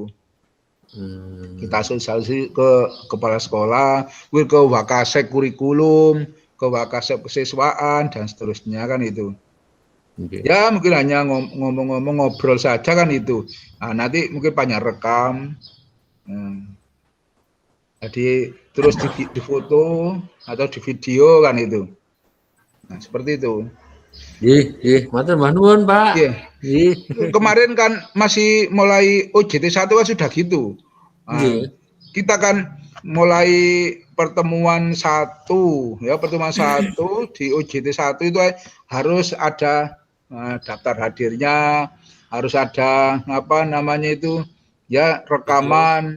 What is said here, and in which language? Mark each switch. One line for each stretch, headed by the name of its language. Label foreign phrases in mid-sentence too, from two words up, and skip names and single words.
Indonesian: Kita sosialisasi ke kepala sekolah, ke Wakasek kurikulum, ke Wakasek kesiswaan dan seterusnya kan itu. Ya mungkin hanya ngomong-ngomong ngobrol saja kan itu. Nah, nanti mungkin Panjang rekam. Jadi terus di foto atau di video kan itu. Nah, seperti itu.
Javanese: Matur Mbah nuwun, Pak.
Indonesian: Iya.
Javanese: Nggih.
Indonesian: Kemarin kan masih mulai OJT 1 kan sudah gitu. Nah, kita kan mulai pertemuan 1 ya, pertemuan 1 di OJT 1 itu harus ada daftar hadirnya, harus ada apa namanya itu ya rekaman.